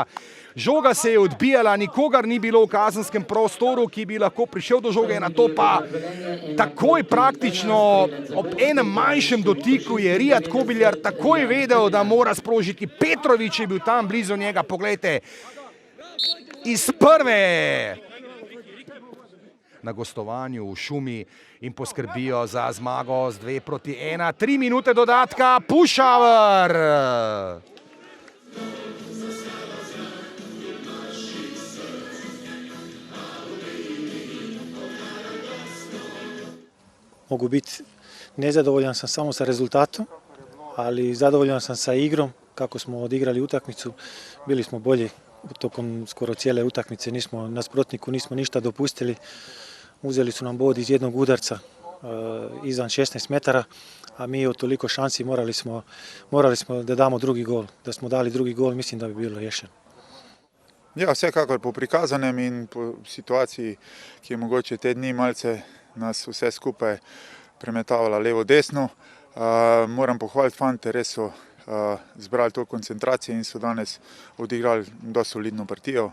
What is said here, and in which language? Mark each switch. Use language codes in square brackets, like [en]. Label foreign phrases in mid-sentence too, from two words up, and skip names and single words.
[sl] Žoga se je odbijala, nikogar ni bilo v kazenskem prostoru, ki bi lahko prišel do žoge, na to pa takoj praktično ob enem manjšem dotiku je Rijad Kobiljar takoj vedel, da mora sprožiti. Petrovič je bil tam blizu njega, poglejte, iz prve na gostovanju v Šumi in poskrbijo za zmago z 2-1. 3 minute dodatka, Pušaver! [bs] Mogu biti nezadovoljan sam samo sa rezultatom, ali zadovoljan sam sa igrom, kako smo odigrali utakmicu. Bili smo bolji tokom skoro cijele utakmice, nasprotniku nismo ništa dopustili. Uzeli su nam bod iz jednog udarca izvan 16 metara, a mi od toliko šansi morali smo da damo drugi gol. Da smo dali drugi gol, mislim da bi bilo rješeno. [sl] Ja, vsekakor po prikazanem in po situaciji, ki je mogoče te dni malce nas vse skupaj premetavala levo-desno. Moram pohvaliti fante, res so zbrali to koncentracije in so danes odigrali dosti solidno partijo.